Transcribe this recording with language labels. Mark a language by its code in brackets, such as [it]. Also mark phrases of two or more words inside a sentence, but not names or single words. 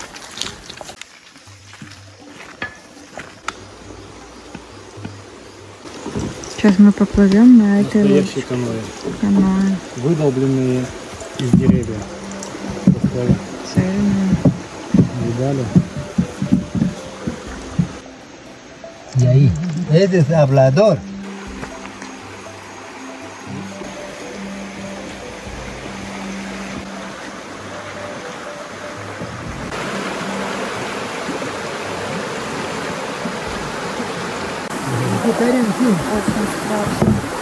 [ru] Сейчас мы поплывем на этой Настоящие каноэ, каноэ. выдолбленные из деревьев. Цельные. Видали? [es] Y ahí, ese es hablador. [ru] Очень страшно.